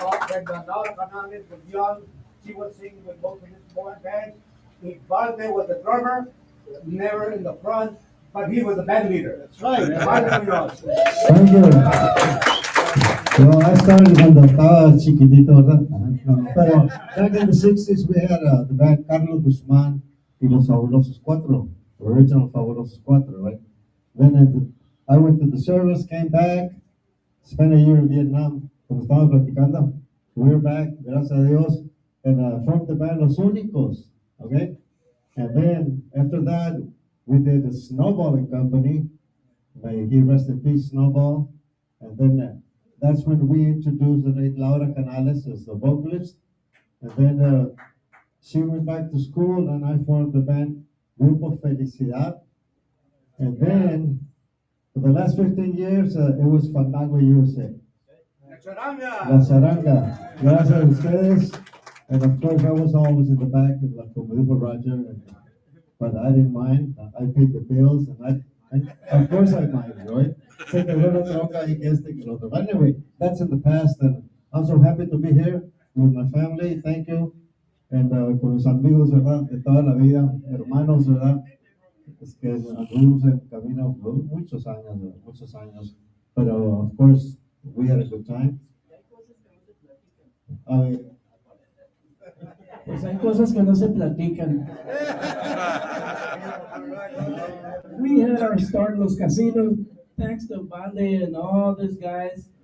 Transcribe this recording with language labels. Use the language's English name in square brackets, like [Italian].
[English] When Laura Canales was young, she was singing with both of his boy bands. Valde was the drummer, never in the front, but he was the band leader. That's right. Valde Muñoz. Thank you. Well, I started [Spanish] cuando estaba chiquitito, ¿verdad? [English] No, pero back in the 60s, we had the band Carlos Guzmán y los Fabulosos Cuatro, the original Fabulosos Cuatro, right? Then I went to the service, came back, spent a year in Vietnam, [Spanish] como estamos platicando. [English] We're back, [Spanish] gracias a Dios, [English] and formed the band Los Únicos, okay? And then after that, we did a snowballing company. May he rest in peace, Snowball. And then that's when we introduced the late Laura Canales as the vocalist. And then she went back to school, and I formed the band Grupo Felicidad. And then for the last 15 years, it was Fandango USA. La Charanga. [Spanish] Gracias a ustedes. [English] And of course, I was always in the back, like [Spanish] como dijo Roger, [English] but I didn't mind. I paid the bills, and of course I mind, right? [Spanish] Sé que luego troca y que este que lo otro. [English] But anyway, that's in the past, and I'm so happy to be here with my family. Thank you. [Spanish] And con los amigos, ¿verdad? De toda la vida, hermanos, ¿verdad? Es que anduvimos en camino muchos años, ¿verdad? Muchos años. [English] But of course, we had a good time. [Spanish] Pues hay cosas que no se platican. [English] We had our start in [Spanish] los casinos, [English] thanks to Vale and all these guys.